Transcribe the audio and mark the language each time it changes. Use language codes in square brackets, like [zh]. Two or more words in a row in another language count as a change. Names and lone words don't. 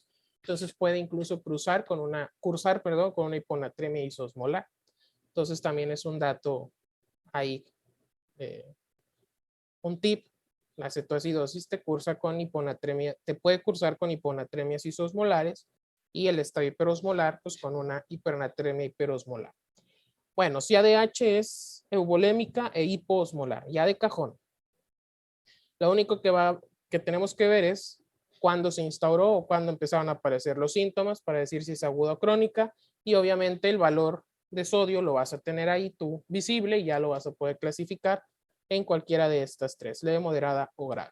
[es] Entonces puede incluso cursar con una hiponatremia isosmolar. Entonces también es un dato ahí, un tip. La cetoacidosis te puede cursar con hiponatremias isosmolares y el estado hiperosmolar pues con una hipernatremia hiperosmolar. Bueno, CADH es euvolémica e hipoosmolar, ya de cajón. Lo único que tenemos que ver es cuándo se instauró o cuándo empezaron a aparecer los síntomas para decir si es aguda o crónica, y obviamente el valor de sodio lo vas a tener ahí tú visible y ya lo vas a poder clasificar en cualquiera de estas tres, leve, moderada o grave.